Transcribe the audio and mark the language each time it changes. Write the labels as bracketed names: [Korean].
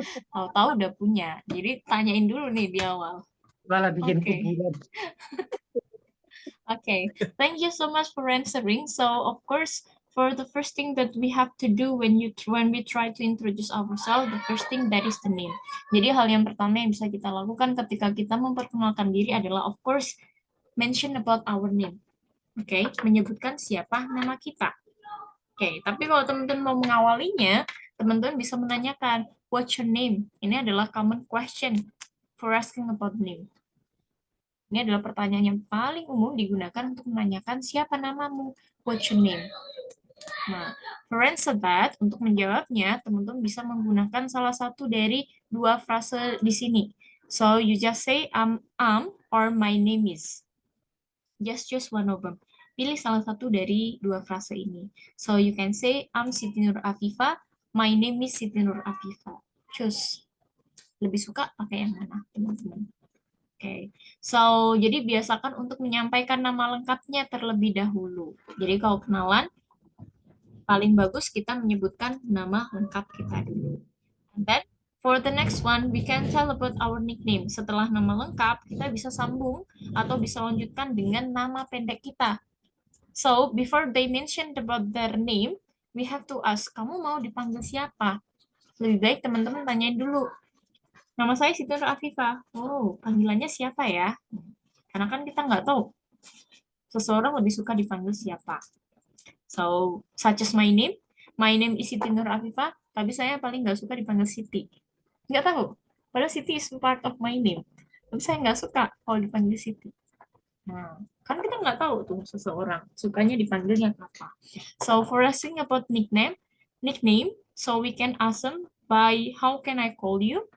[Indonesian] Tahu-tahu udah punya. Jadi tanyain dulu nih di awal. Malah bikin Oke. kuburan. [English] Okay, thank you so much for answering. So, of course, for the first thing that we have to do when we try to introduce ourselves, the first thing that is the name. [Indonesian] Jadi hal yang pertama yang bisa kita lakukan ketika kita memperkenalkan diri adalah, [English] of course, mention about our name. [Indonesian] Oke, menyebutkan siapa nama kita. Oke, tapi kalau teman-teman mau mengawalinya, teman-teman bisa menanyakan, [English] what's your name? [Indonesian] Ini adalah [English] common question for asking about name. [Indonesian] Ini adalah pertanyaan yang paling umum digunakan untuk menanyakan siapa namamu, [English] what's your name. [Indonesian] Nah, for answer that, untuk menjawabnya, teman-teman bisa menggunakan salah satu dari dua frase di sini. [English] So, you just say, or my name is. Just choose one of them. [Indonesian] Pilih salah satu dari dua frase ini. [English] So, you can say, I'm Siti Nur Afifa, my name is Siti Nur Afifa. Choose. [Indonesian] Lebih suka pakai yang mana, teman-teman? Oke, so jadi biasakan untuk menyampaikan nama lengkapnya terlebih dahulu. Jadi kalau kenalan, paling bagus kita menyebutkan nama lengkap kita dulu. [English] And then, for the next one, we can tell about our nickname. [Indonesian] Setelah nama lengkap, kita bisa sambung atau bisa lanjutkan dengan nama pendek kita. [English] So, before they mentioned about their name, we have to ask, [Indonesian] kamu mau dipanggil siapa? Lebih baik teman-teman tanyain dulu. Nama saya Siti Nur Afifa. Oh, panggilannya siapa ya? Karena kan kita nggak tahu. Seseorang lebih suka dipanggil siapa. [English] So, such as my name. My name is Siti Nur Afifa, [Indonesian] tapi saya paling nggak suka dipanggil Siti. Nggak tahu. Padahal [English] Siti is part of my name. [Indonesian] Tapi saya nggak suka kalau dipanggil Siti. Nah, kan kita nggak tahu tuh seseorang sukanya dipanggilnya apa. [English] So, for asking about nickname, so we can ask them by how can I call you?